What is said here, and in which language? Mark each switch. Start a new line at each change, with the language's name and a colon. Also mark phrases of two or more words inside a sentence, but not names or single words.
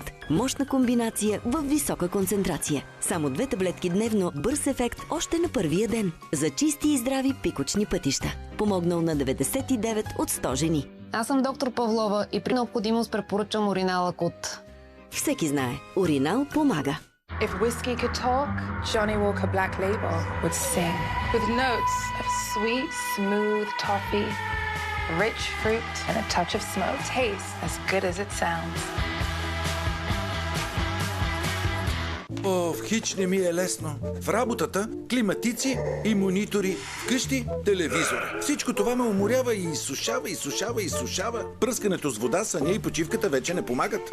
Bulgarian: Мощна комбинация в висока концентрация. Само 2 таблетки дневно, бърз ефект още на първия ден. За чисти и здрави пикочни пътища. Помогнал на 99 от 100 жени. Аз съм доктор Павлова и при необходимост препоръчам Уринал Акут. Всеки знае, Уринал помага.
English: If whiskey could talk, Johnny Walker Black Label would sing. With notes of sweet, smooth toffee, rich fruit, and a touch of smoke. Tastes as good as it sounds.
Bulgarian: В хич не ми е лесно. В работата климатици и монитори, вкъщи телевизори. Всичко това ме уморява и изсушава. Пръскането с вода, съня и почивката вече не помагат.